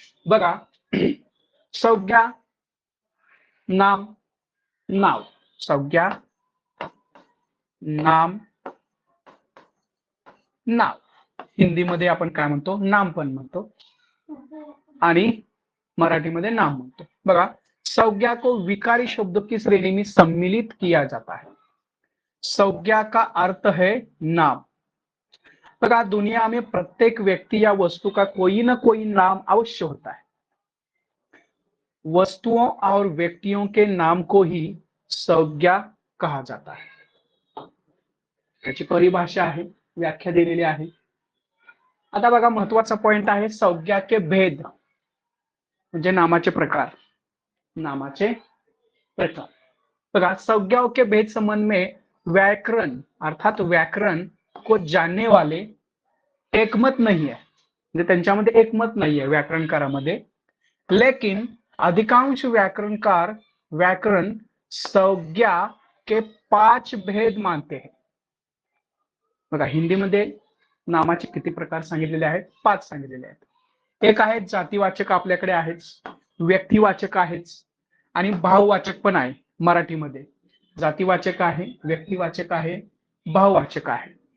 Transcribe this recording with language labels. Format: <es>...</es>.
<mr>बघा, संज्ञा, नाम, नाव. संज्ञा, नाम, नाव. हिंदीमध्ये आपण काय म्हणतो? नाम पण म्हणतो आणि मराठीमध्ये नाम म्हणतो.</mr> <hi>बघा, संज्ञा को विकारी शब्दों की श्रेणी में सम्मिलित किया जाता है. संज्ञा का अर्थ है नाम. बघा, दुनिया में प्रत्येक व्यक्ति या वस्तु का कोई ना कोई नाम अवश्य होता है. वस्तुओं और व्यक्तियों के नाम को ही संज्ञा कहा जाता है.</hi> <mr>त्याची परिभाषा आहे, व्याख्या दिलेली आहे. आता बघा, महत्वाचा पॉइंट आहे</mr> <hi>संज्ञा के भेद</hi> <mr>म्हणजे नामाचे प्रकार. नामाचे प्रकार.</mr> <hi>बघा, संज्ञाओं के भेद संबंध में व्याकरण अर्थात व्याकरण को जानने वाले एकमत नहीं है.</hi> <mr>म्हणजे त्यांच्यामध्ये एकमत नाही आहे व्याकरणकारामध्ये.</mr> <hi>लेकिन अधिकांश व्याकरणकार व्याकरण संज्ञा के 5 भेद मानते हैं.</hi> <mr>बघा, हिंदीमध्ये नामाचे किती प्रकार सांगितलेले आहेत? 5 सांगितलेले आहेत. एक आहे जातीवाचक, आपल्याकडे आहेच. व्यक्तिवाचक आहेच आणि भाववाचक पण आहे. मराठीमध्ये जातीवाचक आहे, व्यक्तिवाचक आहे, भाववाचक आहे.</mr>